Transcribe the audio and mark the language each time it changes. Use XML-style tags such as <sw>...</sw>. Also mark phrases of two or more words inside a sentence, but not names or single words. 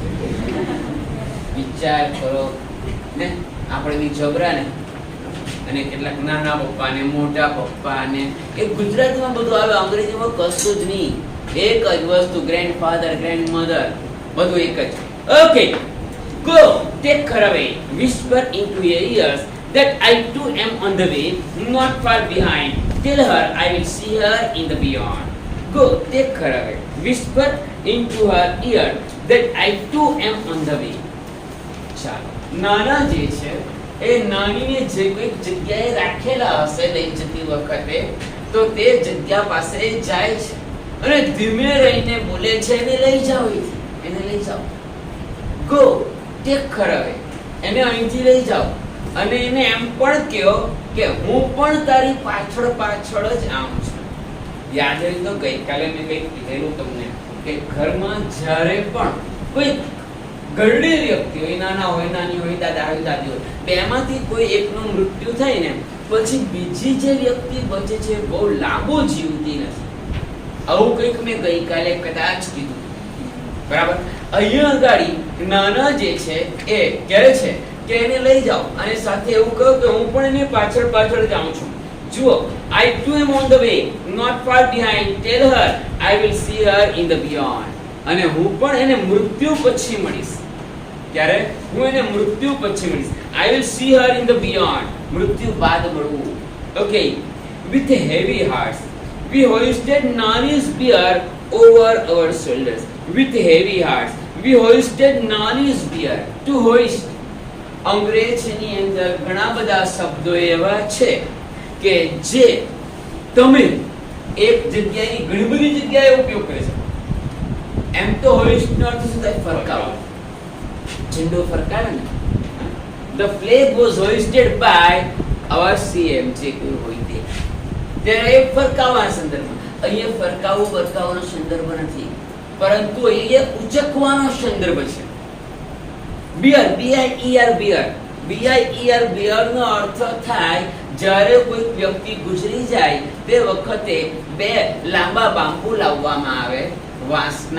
<gu>વિચાર કરો ને, આપણે બી જબરા ને, અને કેટલાક નાના પપ્પા ને મોટા પપ્પા ને એ ગુજરાતીમાં બધું આવે, અંગ્રેજીમાં કશું જ નહીં. એક જ વસ્તુ,</gu> <en>grandfather grandmother</en> <gu>બધું એક જ. ઓકે,</gu> <en>go take her away, whisper into her ears that I too am on the way, not far behind. Tell her I will see her in the beyond. Go take her away, whisper into her ear that I too am on the way.</en> <gu>ચાલો, નાના જે છે એ નાનીને જે કોઈક જગ્યાએ રાખેલા હશે લઈ જતી વખતે, તો તે જગ્યા પાસે જાય છે અને ધીમે રહીને બોલે છે એને લઈ જાઓ, એને લઈ જાઓ.</gu> <en>go take her away,</en> <gu>એને અહીંથી લઈ જાઓ અને એને એમ પણ કહો કે હું પણ તારી પાછળ પાછળ જ આવું છું. યાદ હોય તો ગઈકાલે મેં કંઈક કીધેલું તમને કે ઘરમાં જ્યારે પણ કોઈ ઘરડી વ્યક્તિ હોય, નાના હોય, નાની હોય, દાદા હોય, દાદી હોય, બેમાંથી કોઈ એકનું મૃત્યુ થાય ને પછી બીજી જે વ્યક્તિ બચે છે બહુ લાંબુ જીવતી નથી. આવું કંઈક મેં ગઈકાલે કદાચ કીધું, બરાબર? અહીંયા ગાડી નાના જે છે એ કહે છે કે એને લઈ જાઓ અને સાથે એવું કહો કે હું પણ એને પાછળ પાછળ જાઉં છું. જુઓ,</gu> <en>I too am on the way, not far behind. Tell her I will see her in the beyond.</en> <gu>અને હું પણ એને મૃત્યુ પછી મળીશ. ક્યારે? હું એને મૃત્યુ પછી મળીશ.</gu> <en>I will see her in the beyond.</en> <gu>મૃત્યુ બાદ મળવું.</gu> <en>Okay, with heavy hearts we hoisted Nani's bier over our shoulders. With heavy hearts we hoisted Nani's bier. To hoist,</en> <gu>અંગ્રેજીની અંદર ઘણા બધા શબ્દો એવા છે કે જે તમે એક જગ્યાની ઘણી બધી જગ્યાએ ઉપયોગ કરી શકો. એમ તો હોઇસ્ટ નો અર્થ શું થાય? ફરકાવો, ઝંડો ફરકાવે ને.</gu> <en>The flag was hoisted by our CM,</en> <gu>જે કોઈ હોય તે. ત્યારે એ ફરકાવવાના સંદર્ભમાં. અહીંયા ફરકાવું બરકાવવાનો સંદર્ભ નથી, પરંતુ અહીંયા ઉચકવાનો સંદર્ભ છે. બિયર, BIER, બિયર, BIER, બિયર નો અર્થ થાય જ્યારે કોઈ વ્યક્તિ ગુજરી જાય તે વખતે બે લાંબા બાંબુ લાવવામાં આવે, વાંસના.</gu>